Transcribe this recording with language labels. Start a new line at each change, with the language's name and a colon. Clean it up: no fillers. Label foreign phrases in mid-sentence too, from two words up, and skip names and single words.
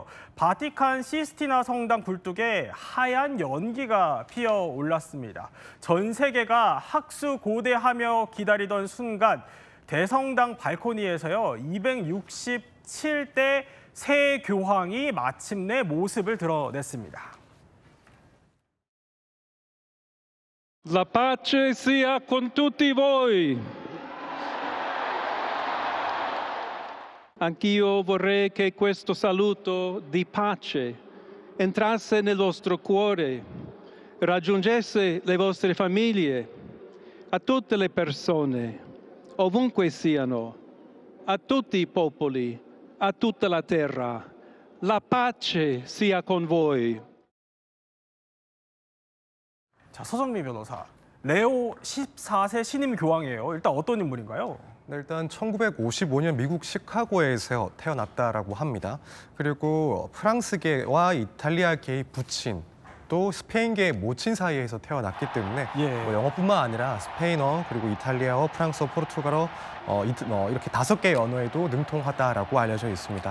Korean: 바티칸 시스티나 성당 굴뚝에 하얀 연기가 피어올랐습니다. 전 세계가 학수고대하며 기다리던 순간 대성당 발코니에서요. 267대 새 교황이 마침내 모습을 드러냈습니다.
Italian: La pace sia con tutti voi. Anch'io vorrei che questo saluto di pace entrasse nel vostro cuore, raggiungesse le vostre famiglie, a tutte le persone, ovunque siano, a tutti i popoli, a tutta la terra. La pace sia con voi.
Korean: 자, 서정미 변호사. 레오 14세 신임 교황이에요. 일단 어떤 인물인가요? 네, 일단 1955년 미국 시카고에서 태어났다라고 합니다. 그리고 프랑스계와 이탈리아계의 부친, 또 스페인계의 모친 사이에서 태어났기 때문에 뭐 영어뿐만 아니라 스페인어, 그리고 이탈리아어, 프랑스어, 포르투갈어 이렇게 5개의 언어에도 능통하다라고 알려져 있습니다.